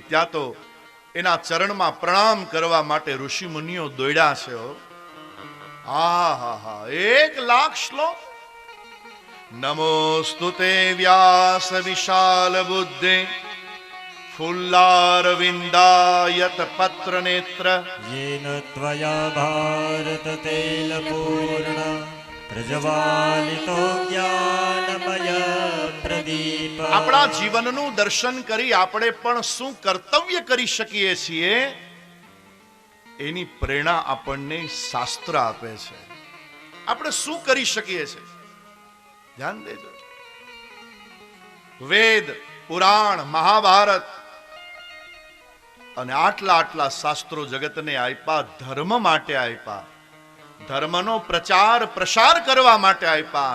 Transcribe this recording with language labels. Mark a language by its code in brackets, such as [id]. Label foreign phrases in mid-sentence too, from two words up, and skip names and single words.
[gu] ત્યાં તો એના ચરણમાં પ્રણામ કરવા માટે ઋષિ મુનિઓ દોડ્યા છે. હા હા હા, 1,00,000 શ્લોક. [sa] નમોસ્તુતે વ્યાસ વિશાલ બુદ્ધે ફુલ્લારવિંદાયત પત્ર નેત્ર येन त्वया भारत तेलपूर्ण प्रज्वालितो ज्ञानमय प्रदीप. [gu] આપણા જીવનનું દર્શન કરી આપણે પણ શું કર્તવ્ય કરી શકીએ છીએ એની પ્રેરણા આપણને શાસ્ત્ર આપે છે. આપણે શું કરી શકીએ છીએ ધ્યાન દેજો. વેદ, પુરાણ, મહાભારત અને આટલા શાસ્ત્રો જગતને આપ્યા, ધર્મ માટે આપ્યા, ધર્મનો પ્રચાર પ્રસાર કરવા માટે આપ્યા.